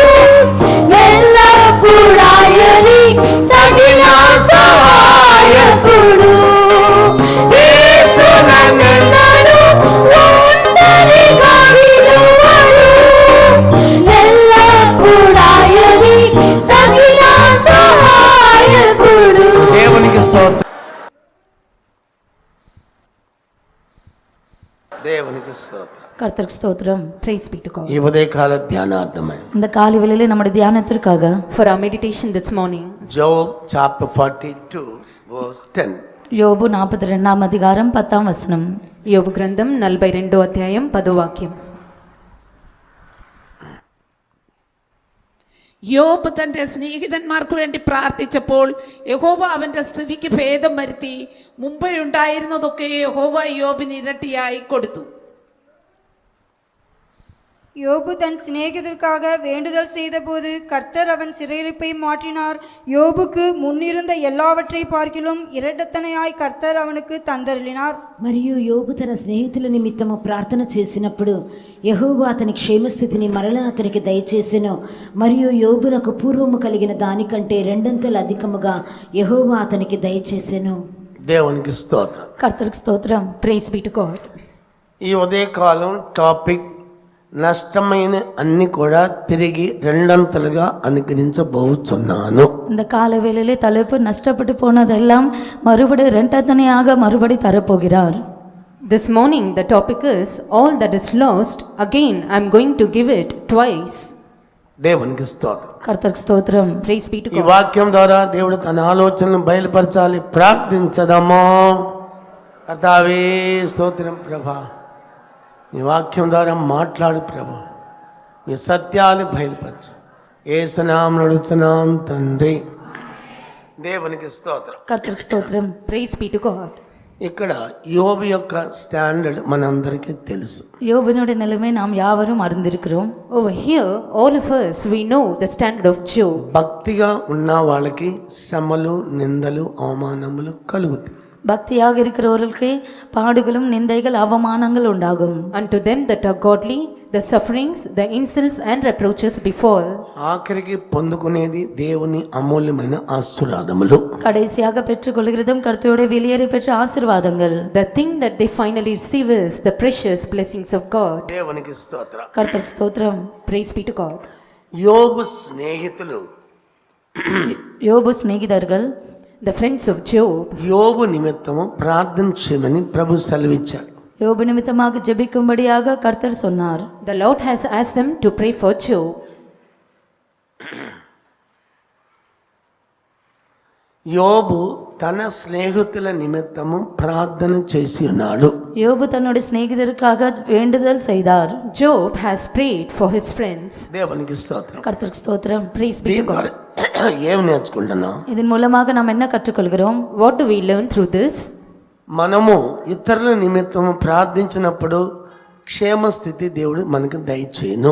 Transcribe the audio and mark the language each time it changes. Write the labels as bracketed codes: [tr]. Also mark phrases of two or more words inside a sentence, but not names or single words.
[te] ఎల్లప్పుడాయని తగిన సహాయకుడు, యేసు నన్నెన్నడూ ఒంటరిగా విడువడు, ఎల్లప్పుడాయని తగిన సహాయకుడు. దేవునికి స్తోత్రం. దేవునికి స్తోత్రం. [ta] கர்த்தருக்கு ஸ்தோத்திரம். [en] Praise be to God. [te] ఈ ఉదయకాల ధ్యానార్థమై [ta] இந்த காலை வேளையிலே நம்முடைய தியானத்திற்காக [en] For our meditation this morning, Job chapter 42 verse 10. [ta] யோபு 42 அதிகாரம் 10 వచనం. [te] యోబు గ్రంథం 42 అధ్యాయం 10 వాక్యం. [ml] യോബ് തൻ്റെ സ്നേഹിതന്മാർക്ക് വേണ്ടി പ്രാർത്ഥിച്ചപ്പോൾ യഹോവ അവൻ്റെ സ്ഥിതിക്ക് ഭേദം വരുത്തി, മുമ്പേ ഉണ്ടായിരുന്നതൊക്കെ യഹോവ യോബിന് ഇരട്ടിയായി കൊടുത്തു. [ta] யோபு தன் சிநேகிதருக்காக வேண்டுதல் செய்தபோது கர்த்தர் அவன் சிறையிருப்பை மாற்றினார். யோபுக்கு முன்னிருந்த எல்லாவற்றை பார்க்கிலும் இரட்டத்தனையாய் கர்த்தர் அவனுக்கு தந்தருளினார். [te] మరియు యోబు తన స్నేహితుల నిమిత్తము ప్రార్థన చేసినప్పుడు యెహోవా అతని క్షేమస్థితిని మరలా అతనికి దయచేసెను. మరియు యోబునకు పూర్వము కలిగిన దానికంటే రెండంతలు అధికముగా యెహోవా అతనికి దయచేసెను. దేవునికి స్తోత్రం. [ta] கர்த்தருக்கு ஸ்தோத்திரம். [en] Praise be to God. [te] ఈ ఉదయకాలం టాపిక్ నష్టమైన అన్ని కూడా తిరిగి రెండంతలుగా అనుగ్రహించబోతున్నాను. [ta] இந்த காலை வேளையிலே தலைப்பு நஷ்டப்பட்டு போனதெல்லாம் மறுபடி இரண்டத்தனையாக மறுபடி தரப்போகிறார். [en] This morning the topic is all that is lost, again I am going to give it twice. [te] దేవునికి స్తోత్రం. [ta] கர்த்தருக்கு ஸ்தோத்திரம். [en] Praise be to [te] ఈ [en] God. [te] వాక్యం ద్వారా దేవుడు తన ఆలోచనను బయలుపరచాలి. ప్రార్థించదమో. కర్తావే స్తోత్రం ప్రభా, ఈ వాక్యం ద్వారా మాట్లాడు ప్రభా, మీ సత్యాలు బయలుపరచు. యేసు నామమున అడుగుతున్నాం తండ్రి. దేవునికి స్తోత్రం. [ta] கர்த்தருக்கு ஸ்தோத்திரம். [en] Praise be to God. [te] ఇక్కడ యోబు యొక్క స్టాండర్డ్ మనందరికీ తెలుసు. [ta] யோபினுடைய நிலைமை நாம் யாவரும் அறிந்திருக்கிறோம். [en] Over here, all of us, we know the standard of Job. [te] భక్తిగా ఉన్న వాళ్ళకి శ్రమలు, నిందలు, అవమానములు కలుగుతాయి. [ta] பக்தியாக இருக்கிறவர்களுக்கு பாடுகளும் நிந்தைகள் அவமானங்கள் உண்டாகும். [en] Unto them that are godly, the sufferings, the insults and reproaches befall. [te] ఆఖరికి పొందుకునేది దేవుని అమూల్యమైన ఆశీర్వాదములు. [ta] கடைசியாக பெற்றுக்கொள்கிறதும் கர்த்தருடைய வெளியேறி பெற்ற ஆசீர்வாதங்கள். [en] The thing that they finally receive is the precious blessings of God. [te] దేవునికి స్తోత్రం. [ta] கர்த்தருக்கு ஸ்தோத்திரம். [en] Praise be to God. [te] యోబు స్నేహితులు, [ta] யோபு சிநேகிதர்கள் [en] The friends of Job, [te] యోబు నిమిత్తము ప్రార్థన చేయమని ప్రభు సెలవిచ్చాడు. [ta] யோபு நிமித்தமாக ஜெபிக்கும்படியாக கர்த்தர் சொன்னார். [en] the Lord has asked them to pray for Job. [te] యోబు తన స్నేహితుల నిమిత్తము ప్రార్థన చేసి ఉన్నాడు. [ta] யோபு தன்னுடைய சிநேகிதருக்காக வேண்டுதல் செய்தார். [en] Job has prayed for his friends. [te] దేవునికి స్తోత్రం. [ta] கர்த்தருக்கு ஸ்தோத்திரம். [en] Praise be to [te] దీని [en] God. [te] ద్వారా ఏం నేర్చుకుంటున్నాం? [ta] இதன் மூலமாக நாம் என்ன கற்றுக்கொள்கிறோம்? [en] What do we learn through this? [te] మనము ఇతరుల నిమిత్తము ప్రార్థించినప్పుడు క్షేమస్థితి దేవుడు మనకు దయచేయను.